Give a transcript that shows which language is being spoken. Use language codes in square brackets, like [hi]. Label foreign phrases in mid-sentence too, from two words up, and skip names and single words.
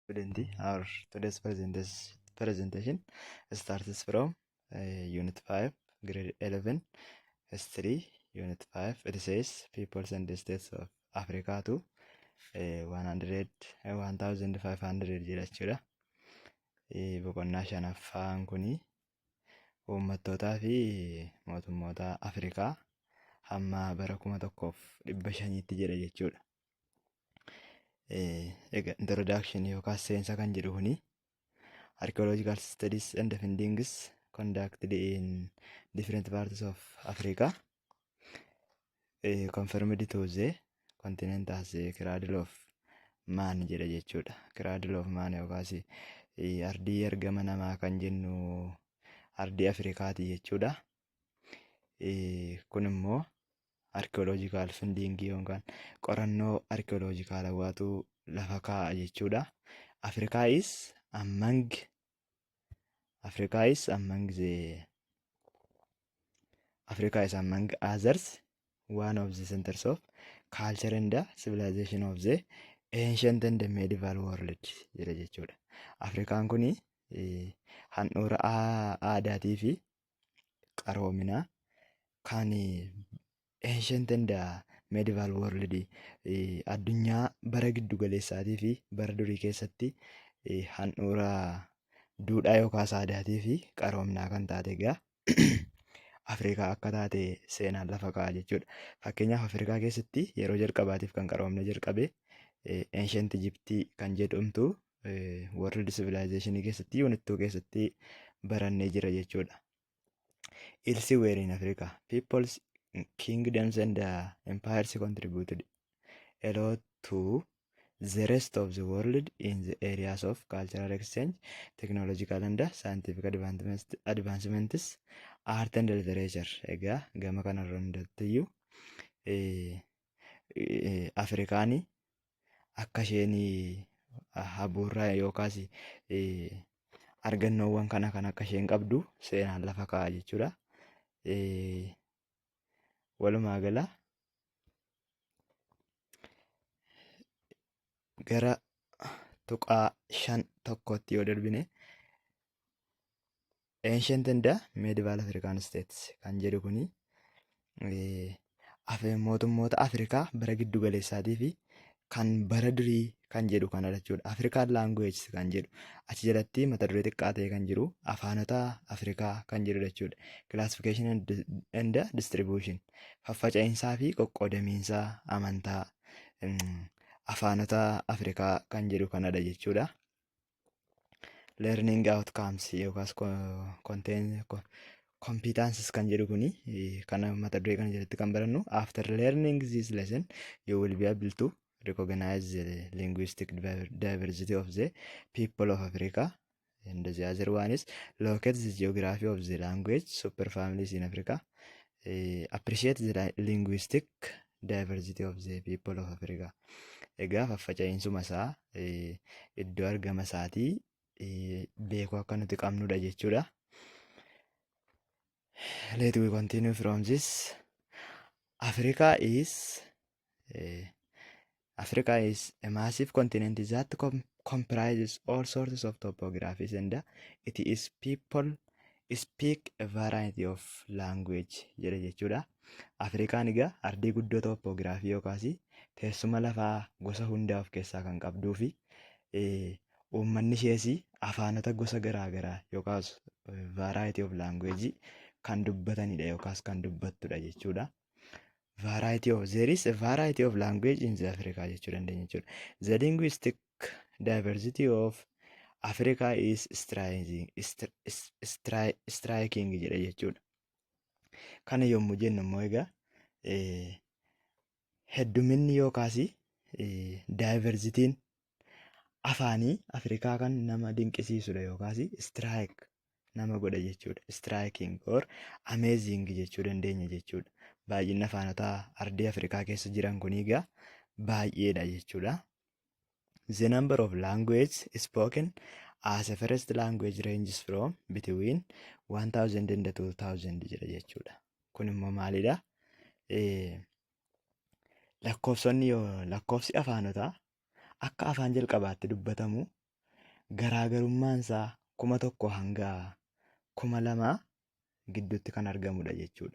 [en] student. Our today's presentation starts from Unit 5, Grade 11, History, Unit 5. It says Peoples and the States of Africa to 1500 jechuudha. [om] Boqonnaa shanaffaan kuni uummattootaa fi mootummoota Afrikaa hamma bara 1500tti jedha jechuudha. [en] Introduction [om] yookaan seensa kan jedhu kuni [en] archaeological studies and findings conducted in different parts of Africa confirmed to the continent as a cradle of man [om] jedha jechuudha. [en] Cradle of man [om] yookaas ardii argama namaa kan jennu ardii Afrikaati jechuudha. Kun immoo [en] archaeological finding [om] yookaan qorannoo archaeological lafa kaa'a jechuudha. [en] Africa is among others one of the centers of culture and the civilization of the ancient and the medieval world [om] jedha jechuudha. Afrikaan kuni handhuura aadaatii fi qaroominaa kan [en] ancient and the medieval world [om] addunyaa bara giddu galeessaatii fi bara durii keessatti handhuura duudhaa yookaas aadaatii fi qaroominaa kan taate egaa Afrikaa akka taate seenaan lafa kaa'a jechuudha. Fakkeenyaaf Afrikaa keessatti yeroo jalqabaatiif kan qaroomina jalqabe ancient Egypt kan jedhamtu [en] world civilization [om] keessatti unit 2 keessatti barannee jira jechuudha. [en] Elsewhere in Africa, peoples, kingdoms and empires contributed a lot to the rest of the world in the areas of cultural exchange, technological and scientific advancements, art and literature. [om] Egaa gama kanarra hundattiyyuu Afrikaan akka isheen habuurraa yookaas argannoowwan kana kan akka isheen qabdu seenaan lafa kaa'a jechuudha. Walumaa gala gara tuqaa 5 yoo darbine [en] ancient and medieval African states [om] kan jedhu kuni mootummoota Afrikaa bara giddu galeessaatii fi kan bara durii kan jedhu kanadha jechuudha. [en] African language [om] kan jedhu achi jalatti mata duree xiqqaa ta'e kan jiru afaanota Afrikaa kan jedhudha jechuudha. [en] Classification and distribution [om] faffaca'iinsaa fi qoqqoodamiinsa amantaa afaanota Afrikaa kan jedhu kanadha jechuudha. [en] Learning outcomes [om] yookaas competences kan jedhu kuni kana mata duree kana jalatti kan barannu [en] after learning this lesson you will be able to recognize the linguistic diversity of the people of Africa, and the other one is locate the geography of the language superfamilies in Africa, appreciate the linguistic diversity of the people of Africa. [om] Egaa faffaca'iinsuma isaa iddoo argama isaatii beekuu akka nuti qabnudha jechuudha. [en] Let we continue from this. Africa is a massive continent that comprises all sorts of topographies, and it is people speak a variety of language [om] jedha jechuudha. Afrikaan egaa ardii guddoo topografii yookaas teessuma lafaa gosa hundaa of keessaa kan qabduu fi uummanni ishees afaanota gosa garaagaraa yookaas [en] variety of language [om] kan dubbatanidha yookaas kan dubbattudha jechuudha. [en] There is a variety of language in Africa [om] jechuu dandeenya jechuudha. [en] The linguistic diversity of Africa is striking [om] jedha jechuudha. Kana yommuu jennu immoo egaa hedduminni yookaas diversitiin afaanii Afrikaa kan nama dinqisiisudha yookaas strike nama godha jechuudha. [en] Striking or amazing [om] jechuu dandeenya jechuudha. Baay'inni afaanota ardii Afrikaa keessa jiran kun egaa baay'eedha jechuudha. [en] The number of languages spoken as a first language ranges from between 1000 and 2000 [om] jedha jechuudha. Kun immoo maalidha? Lakkoofsi afaanotaa akka afaan jalqabaatti dubbatamu garaagarummaan isaa 1,000 hanga 2,000 gidduutti kan argamudha jechuudha.